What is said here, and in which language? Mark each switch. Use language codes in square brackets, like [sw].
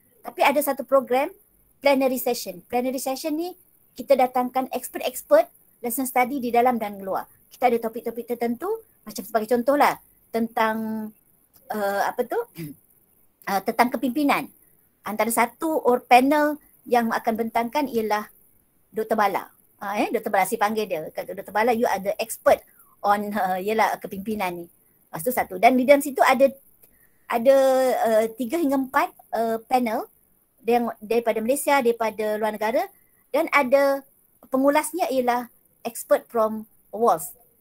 [ms] Tapi ada satu program plenary session. Plenary session ni kita datangkan expert-expert lesson study di dalam dan luar. Kita ada topik-topik tertentu, macam sebagai contohlah tentang tentang kepimpinan. Antara satu panel yang akan bentangkan ialah Dr. Bala. Dr. Bala, si panggil dia. Kata Dr. [en] Bala, you are the expert on [ms] kepimpinan ni. Itu satu. Dan di dalam situ ada 3 hingga 4 panel daripada Malaysia, daripada luar negara, dan ada pengulasnya ialah [en] expert from WAS.